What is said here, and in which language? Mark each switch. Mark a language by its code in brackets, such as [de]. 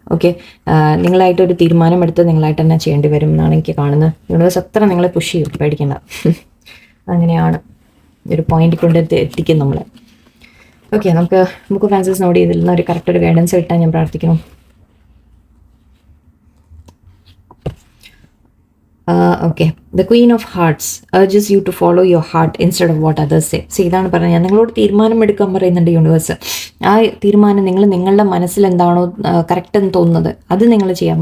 [ml] Okay, നിങ്ങളായിട്ടൊരു തീരുമാനമെടുത്ത് നിങ്ങളായിട്ട് തന്നെ ചെയ്യേണ്ടി വരും എന്നാണ് എനിക്ക് കാണുന്നത്. യൂണിവേഴ്സ് അത്ര നിങ്ങളെ പുഷ് ചെയ്യും, പേടിക്കേണ്ട. അങ്ങനെയാണ് ഒരു പോയിന്റ് കൊണ്ട് എത്തിക്കും നമ്മളെ. ഓക്കെ, നമുക്ക് ബുക്ക് ഓഫ് ആൻസേഴ്സ് നോട്ട് ചെയ്തിരുന്ന ഒരു കറക്റ്റ് ഒരു ഗൈഡൻസ് കിട്ടാൻ ഞാൻ പ്രാർത്ഥിക്കുന്നു. [en] Okay, the queen of hearts urges you to follow your heart instead of what others say. [ml] So ഇതാണ് പറഞ്ഞത്, ഞാൻ നിങ്ങളോട് തീരുമാനം എടുക്കാൻ പറയുന്നുണ്ട് യൂണിവേഴ്സ്. ആ തീരുമാനം നിങ്ങളുടെ മനസ്സിൽ എന്താണോ കറക്റ്റ് എന്ന് തോന്നുന്നത് അത് നിങ്ങൾ ചെയ്യാം.